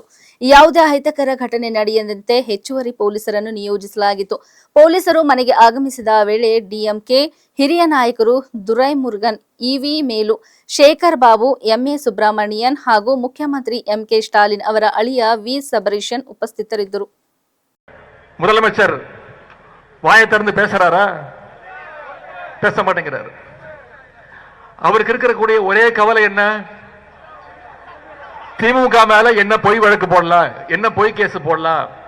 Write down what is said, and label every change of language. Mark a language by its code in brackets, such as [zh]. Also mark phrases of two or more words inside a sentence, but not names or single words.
[kn] ಯಾವುದೇ ಅಹಿತಕರ ಘಟನೆ ನಡೆಯದಂತೆ ಹೆಚ್ಚುವರಿ ಪೊಲೀಸರನ್ನು ನಿಯೋಜಿಸಲಾಗಿತ್ತು. ಪೊಲೀಸರು ಮನೆಗೆ ಆಗಮಿಸಿದ ವೇಳೆ ಡಿಎಂಕೆ ಹಿರಿಯ ನಾಯಕರು ದುರೈಮುರುಗನ್, ಇವಿ ಮೇಲು, ಶೇಖರ್ ಬಾಬು, ಎಂಎ ಸುಬ್ರಹ್ಮಣಿಯನ್ ಹಾಗೂ ಮುಖ್ಯಮಂತ್ರಿ ಎಂಕೆ ಸ್ಟಾಲಿನ್ ಅವರ ಅಳಿಯ ವಿ ಸಬರೀಶನ್ ಉಪಸ್ಥಿತರಿದ್ದರು. [ta] முதலமைச்சர் வாயை திறந்து பேசுறாரா? பேச மாட்டேங்கிறாரு. அவருக்கு இருக்கக்கூடிய ஒரே கவலை என்ன? திமுக மேல என்ன பொய் வழக்கு போடலாம், என்ன பொய் கேஸ் போடலாம்.